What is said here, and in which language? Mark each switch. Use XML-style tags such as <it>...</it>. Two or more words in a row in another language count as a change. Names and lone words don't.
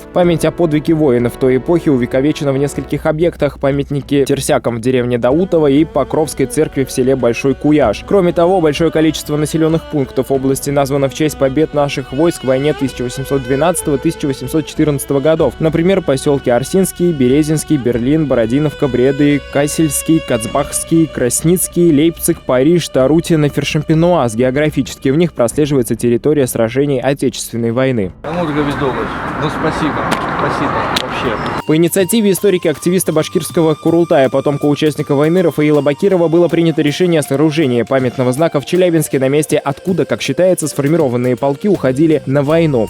<ru>Память о подвиге воинов той эпохи увековечена в нескольких объектах: памятники терсякам в деревне Даутово и Покровской церкви в селе Большой Куяж. Кроме того, большое количество населенных пунктов области названо в честь побед наших войск в войне 1812-1814 годов. Например, поселки Арсинский, Березинский, Берлин, Бородиновка, Бреды, Касельский, Кацбахский, Красницкий, Лейпциг, Париж, Тарутино, Фершемпенуаз. Географически в них прослеживается территория сражений Отечественной войны. Спасибо вообще. По инициативе историка-активиста башкирского Курултая, потомка участника войны Рафаила Бакирова, было принято решение о сооружении памятного знака в Челябинске на месте, откуда, как считается, сформированные полки уходили на войну.</ru>